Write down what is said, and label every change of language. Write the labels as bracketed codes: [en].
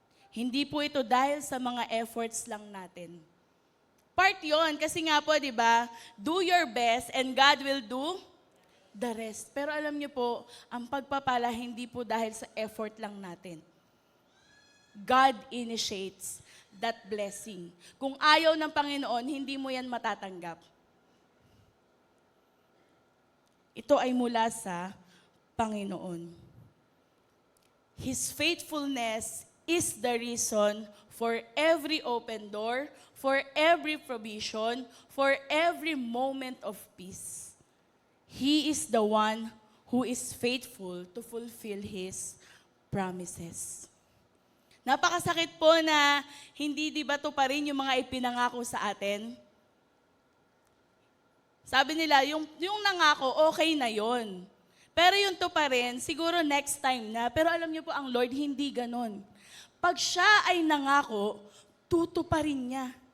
[tl] Hindi po ito dahil sa mga efforts lang natin. Part yon kasi nga po, di ba, [en] do your best and God will do the rest. [tl] Pero alam niyo po, ang pagpapala hindi po dahil sa effort lang natin. [en] God initiates that blessing. [tl] Kung ayaw ng Panginoon, hindi mo yan matatanggap. Ito ay mula sa Panginoon. [en] His faithfulness is the reason for every open door, for every provision, for every moment of peace. He is the one who is faithful to fulfill His promises. [tl] Napakasakit po na hindi di ba to pa rin yung mga ipinangako sa atin? Sabi nila, yung nangako, okay na yon. Pero yung to pa rin, siguro next time na. Pero alam niyo po, ang Lord hindi ganon. Pag siya ay nangako, tutuparin niya.